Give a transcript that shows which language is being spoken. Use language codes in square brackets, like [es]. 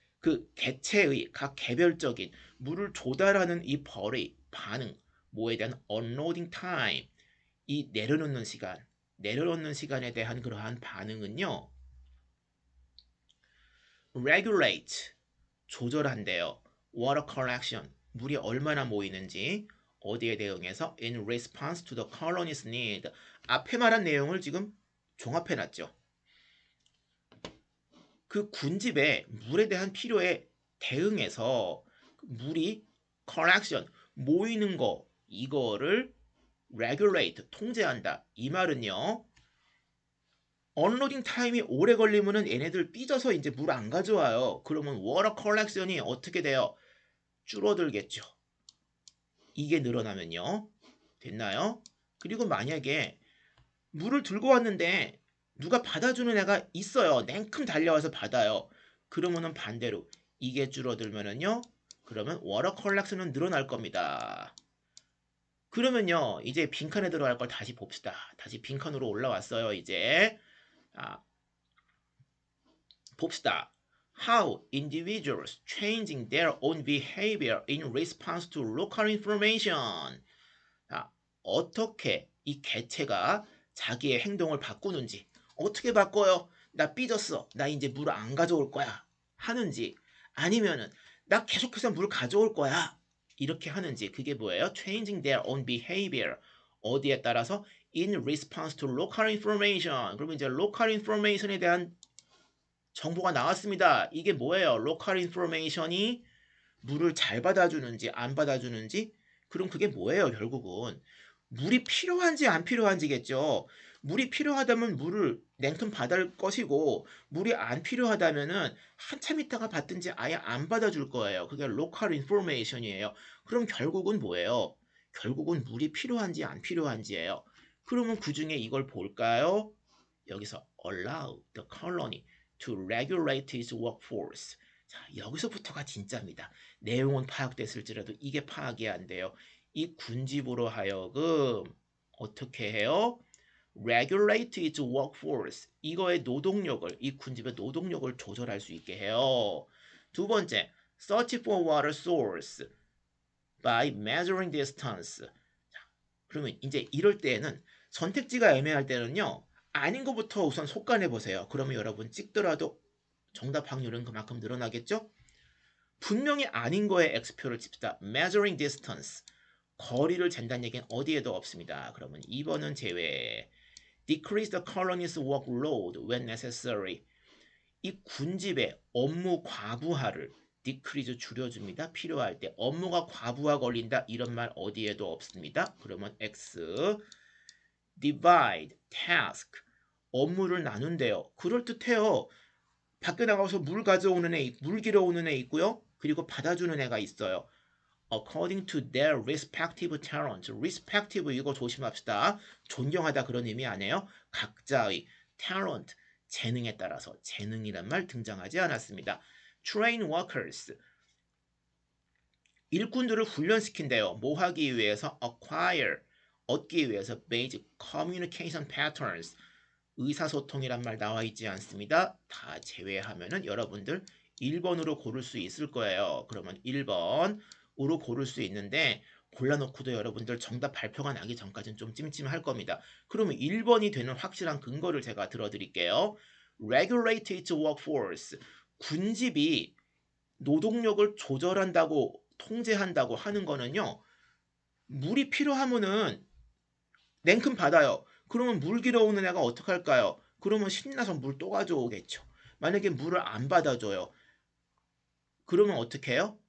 [ko] 그 개체의 각 개별적인 물을 조달하는 이 벌의 반응, 뭐에 대한 unloading time, 이 내려놓는 시간에 대한 그러한 반응은요. regulate, 조절한대요. [en] water collection, [ko] 물이 얼마나 모이는지 어디에 대응해서 [en] in response to the colony's need. [ko] 앞에 말한 내용을 지금 종합해놨죠. 그 군집에 물에 대한 필요에 대응해서 물이 collection, 모이는 거 이거를 regulate, 통제한다. 이 말은요. 언로딩 타임이 오래 걸리면은 얘네들 삐져서 이제 물 안 가져와요. 그러면 워터 컬렉션이 어떻게 돼요? 줄어들겠죠. 이게 늘어나면요. 됐나요? 그리고 만약에 물을 들고 왔는데 누가 받아주는 애가 있어요. 냉큼 달려와서 받아요. 그러면은 반대로 이게 줄어들면은요. 그러면 워터 컬렉션은 늘어날 겁니다. 그러면요. 이제 빈칸에 들어갈 걸 다시 봅시다. 다시 빈칸으로 올라왔어요. 이제 봅시다. [en] How individuals changing their own behavior in response to local information. [ko] 어떻게 이 개체가 자기의 행동을 바꾸는지. 어떻게 바꿔요? 나 삐졌어. 나 이제 물 안 가져올 거야. 하는지. 아니면은 나 계속해서 물 가져올 거야. 이렇게 하는지. 그게 뭐예요? [en] Changing their own behavior. [ko] 어디에 따라서 [en] in response to local information. [ko] 그러면 이제 local information에 대한 정보가 나왔습니다. 이게 뭐예요? local information이 물을 잘 받아주는지 안 받아주는지. 그럼 그게 뭐예요? 결국은 물이 필요한지 안 필요한지겠죠. 물이 필요하다면 물을 냉큼 받을 것이고 물이 안 필요하다면은 한참 있다가 받든지 아예 안 받아줄 거예요. 그게 local information이에요. 그럼 결국은 뭐예요? 결국은 물이 필요한지 안 필요한지예요. 그러면 그 중에 이걸 볼까요? [en] 여기서 allow the colony to regulate its workforce. [ko] 자, 여기서부터가 진짜입니다. 내용은 파악됐을지라도 이게 파악이 안 돼요. 이 군집으로 하여금 어떻게 해요? [en] regulate its workforce. [ko] 이거의 노동력을, 이 군집의 노동력을 조절할 수 있게 해요. 두 번째, [en] search for water source by measuring distance. [ko] 자, 그러면 이제 이럴 때에는 선택지가 애매할 때는요. 아닌 것부터 우선 속간해 보세요. 그러면 여러분 찍더라도 정답 확률은 그만큼 늘어나겠죠? 분명히 아닌 거에 X표를 칩시다. [en] measuring distance. [ko] 거리를 잰다는 얘기는 어디에도 없습니다. 그러면 2번은 제외. [en] decrease the colony's workload when necessary. [ko] 이 군집의 업무 과부하를 decrease 줄여줍니다. 필요할 때. 업무가 과부하 걸린다. 이런 말 어디에도 없습니다. 그러면 X. divide task. 업무를 나눈대요. 그럴듯해요. 밖에 나가서 물 가져오는 애, 물 길어 오는 애 있고요. 그리고 받아주는 애가 있어요. [en] according to their respective talent. [ko] respective 이거 조심합시다. 존경하다 그런 의미 아니에요. 각자의 talent, 재능에 따라서 재능이란 말 등장하지 않았습니다. [en] train workers. [ko] 일꾼들을 훈련시킨대요. 뭐 하기 위해서? acquire, 얻기 위해서. [en] basic communication patterns. [ko] 의사소통이란 말 나와 있지 않습니다. 다 제외하면은 여러분들 1번으로 고를 수 있을 거예요. 그러면 1번으로 고를 수 있는데 골라놓고도 여러분들 정답 발표가 나기 전까지는 좀 찜찜할 겁니다. 그러면 1번이 되는 확실한 근거를 제가 들어드릴게요. [en] regulate its workforce. [ko] 군집이 노동력을 조절한다고 통제한다고 하는 거는요. 물이 필요하면은 냉큼 받아요. 그러면 물 길어오는 애가 어떡할까요? 그러면 신나서 물 또 가져오겠죠. 만약에 물을 안 받아줘요. 그러면 어떻게 해요?